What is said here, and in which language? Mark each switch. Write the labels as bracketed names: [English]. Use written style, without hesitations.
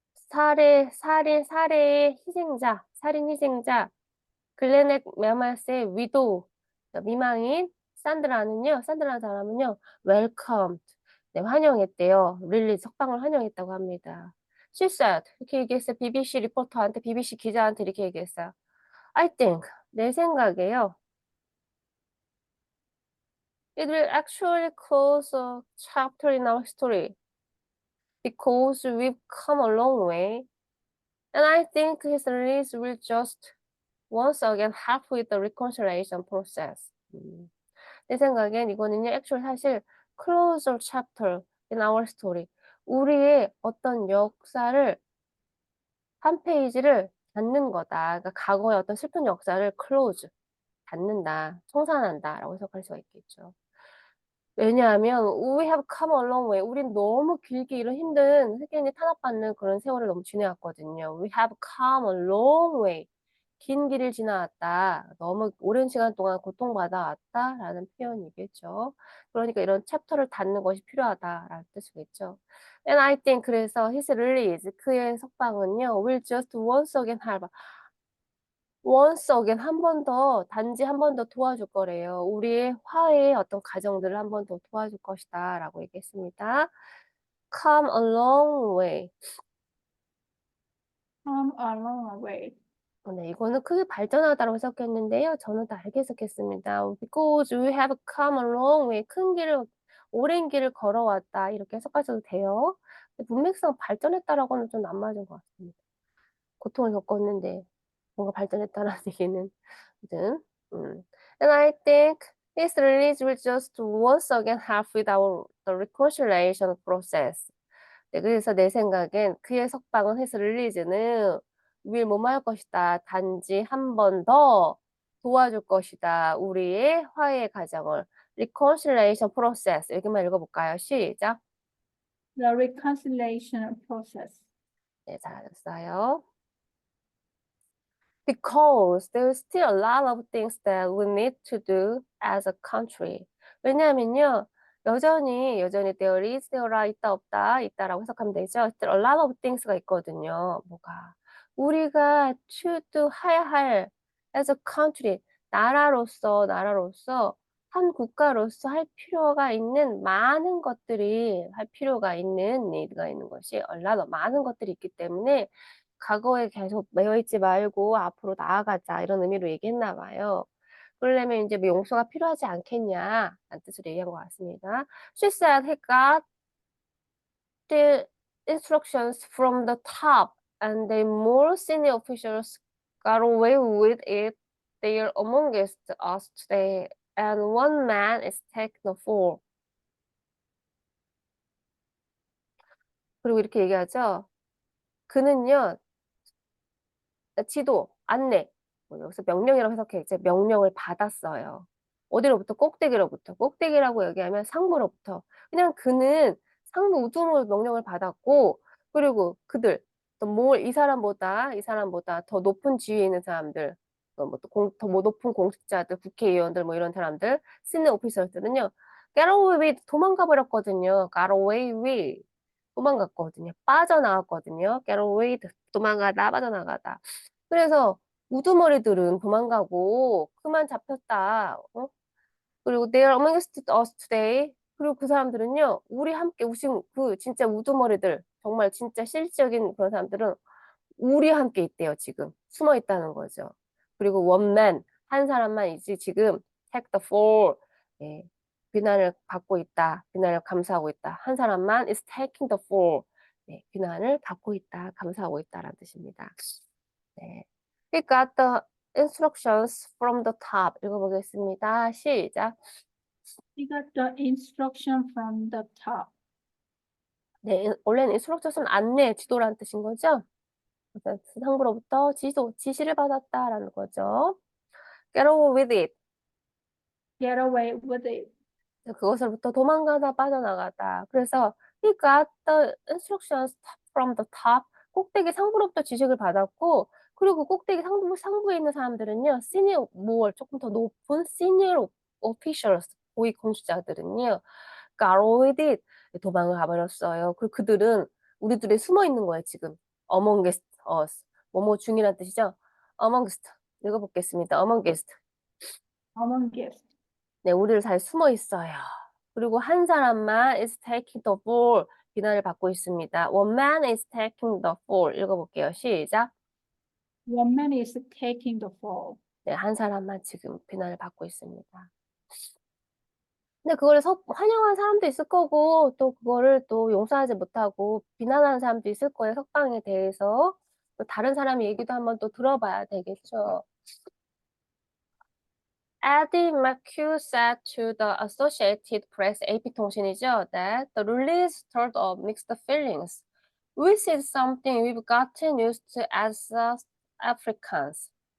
[Korean] 살해의 희생자, 살인 희생자, 글레넥 메마스의 위도우, 미망인, 산드라라는 사람은요, [English] welcomed, [Korean] 네, 환영했대요. 릴리 석방을 환영했다고 합니다. [English] She said, [Korean] 이렇게 얘기했어요. BBC 리포터한테, BBC 기자한테 이렇게 얘기했어요. [English] I think, [Korean] 내 생각에요. [English] It will actually close a chapter in our story because we've come a long way. And I think his release will just once again help with the reconciliation process. [Korean] 내 생각엔 이거는요, [English] actually [Korean] 사실 [English] close a chapter in our story. [Korean] 우리의 어떤 역사를, 한 페이지를 닫는 거다. 그러니까 과거의 어떤 슬픈 역사를 [English] close, [Korean] 닫는다, 청산한다라고 해석할 수가 있겠죠. 왜냐하면 [English] we have come a long way. [Korean] 우린 너무 길게 이런 힘든 흑인이 탄압받는 그런 세월을 너무 지내왔거든요. [English] We have come a long way. [Korean] 긴 길을 지나왔다. 너무 오랜 시간 동안 고통받아왔다라는 표현이겠죠. 그러니까 이런 챕터를 닫는 것이 필요하다라는 뜻이겠죠. [English] And I think [Korean] 그래서 [English] his release, [Korean] 그의 석방은요, [English] will just once again help. once again [Korean] 한 번 더, 단지 한 번 더 도와줄 거래요. 우리의 화해의 어떤 과정들을 한 번 더 도와줄 것이다 라고 얘기했습니다. [English] come a long way. Come a long way. [Korean] 네, 이거는 크게 발전하다라고 해석했는데요. 저는 다르게 해석했습니다. [English] Because we have come a long way. [Korean] 큰 길을, 오랜 길을 걸어왔다. 이렇게 해석하셔도 돼요. 문맥상 발전했다라고는 좀 안 맞은 것 같습니다. 고통을 겪었는데 뭔가 발전했다라는 얘기는 아무튼 [English] And I think his release will just once again help with the reconciliation process. [Korean] 네, 그래서 내 생각엔 그의 석방은 [English] his release [Korean] 는 [English] will [Korean] 뭐뭐 할 것이다. 단지 한 번 더 도와줄 것이다. 우리의 화해의 과정을. [English] reconciliation process. [Korean] 여기만 읽어볼까요? 시작. [English] The reconciliation process. [Korean] 네, 잘하셨어요. [English] Because there's still a lot of things that we need to do as a country. [Korean] 왜냐하면요, 여전히 [English] there [Korean] 있다 없다 있다라고 해석하면 되죠. [English] Still a lot of things가 [Korean] 있거든요. 뭐가 우리가 [English] to do [Korean] 해야 할 [English] as a country [Korean] 나라로서 한 국가로서 할 필요가 있는 많은 것들이 할 필요가 있는 need가 있는 것이 [English] a lot of [Korean] 많은 것들이 있기 때문에 과거에 계속 매여 있지 말고 앞으로 나아가자 이런 의미로 얘기했나 봐요. 그러려면 이제 뭐 용서가 필요하지 않겠냐라는 뜻으로 얘기한 것 같습니다. [English] She said he got the instructions from the top and the more senior officials got away with it. They are amongst us today and one man is taking the fall. [Korean] 그리고 이렇게 얘기하죠. 그는요, 지도, 안내, 뭐 여기서 명령이라고 해석해. 이제 명령을 받았어요. 어디로부터? 꼭대기로부터. 꼭대기라고 얘기하면 상부로부터. 그냥 그는 상부 우두머리 명령을 받았고, 그리고 그들, 이 사람보다 더 높은 지위에 있는 사람들, 더 높은 공직자들, 국회의원들, 뭐 이런 사람들, 시니어 오피서들은요, [English] get away with, [Korean] 도망가 버렸거든요. [English] got away with. [Korean] 도망갔거든요. 빠져나왔거든요. [English] get away with, [Korean] 도망가다, 빠져나가다. 그래서 우두머리들은 도망가고 그만 잡혔다. 그리고 [English] they are amongst us today. [Korean] 그리고 그 사람들은요, 우리 함께 우신 그 진짜 우두머리들, 정말 진짜 실질적인 그런 사람들은 우리와 함께 있대요, 지금. 숨어 있다는 거죠. 그리고 원맨, 한 사람만 이제 지금 [English] take the fall, [Korean] 예, 비난을 받고 있다. 비난을 감수하고 있다. 한 사람만 [English] is taking the fall. [Korean] 네, 비난을 받고 있다. 감수하고 있다라는 뜻입니다. 네. [English] We got the instructions from the top. [Korean] 읽어보겠습니다. 시작. [English] We got the instruction from the top. [Korean] 네, 원래는 instructions는 안내, 지도라는 뜻인 거죠. 그래서 상부로부터 지시를 받았다라는 거죠. [English] Get over with it. Get away with it. [Korean] 그것으로부터 도망가다 빠져나가다. 그래서 [English] he got the instructions from the top. [Korean] 꼭대기 상부로부터 지식을 받았고, 그리고 그 꼭대기 상부에 있는 사람들은요, senior more 조금 더 높은 [English] senior officials [Korean] 고위 공직자들은요, [English] got away with it. [Korean] 도망을 가버렸어요. 그리고 그들은 우리들이 숨어 있는 거예요, 지금. [English] amongst us. [Korean] 뭐뭐 중이란 뜻이죠. amongst. 읽어보겠습니다. amongst. [English] Amongst. [Korean] 네, 우리를 잘 숨어 있어요. 그리고 한 사람만 [English] is taking the fall. [Korean] 비난을 받고 있습니다. [English] One man is taking the fall. [Korean] 읽어볼게요. 시작. [English] One man is taking the fall. [Korean] 네, 한 사람만 지금 비난을 받고 있습니다. 근데 그거를 환영한 사람도 있을 거고, 또 그거를 또 용서하지 못하고 비난하는 사람도 있을 거예요. 석방에 대해서. 또 다른 사람 얘기도 한번 또 들어봐야 되겠죠. [English] Eddie McHugh said to the Associated Press, [Korean] AP통신이죠, [English] that the release stirred up mixed feelings. Which is something we've gotten used to as South Africans.